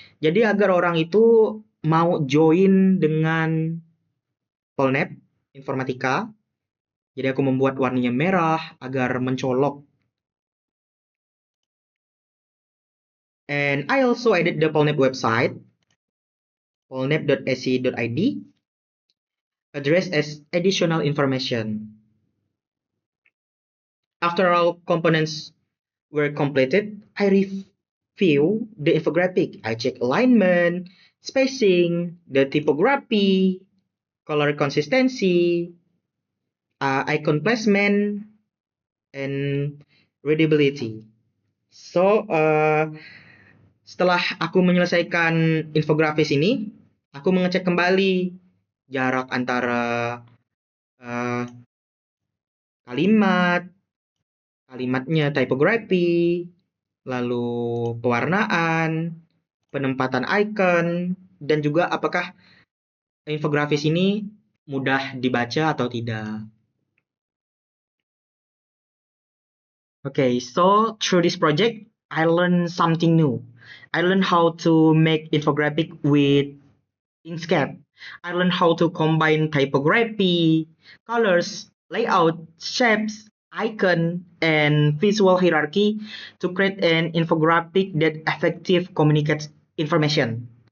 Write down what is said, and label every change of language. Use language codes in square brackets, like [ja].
[id] Jadi agar orang itu mau join dengan Polnep informatika Jadi aku membuat warnanya merah agar mencolok. [en] And I also added the Polnep website, polnep.ac.id, address as additional information. After all components were completed, I review the infographic. I check alignment, spacing, the typography, color consistency, icon placement, and readability. [id] So, setelah aku menyelesaikan infografis ini, aku mengecek kembali jarak antara uh, kalimat, kalimatnya typography, lalu pewarnaan, penempatan icon, dan juga apakah infografis ini mudah dibaca atau tidak. [en] Okay, so through this project, I learned something new. I learned how to make infographic with Inkscape. I learned how to combine typography, colors, layout, shapes, icon, and visual hierarchy to create an infographic that effectively communicates information.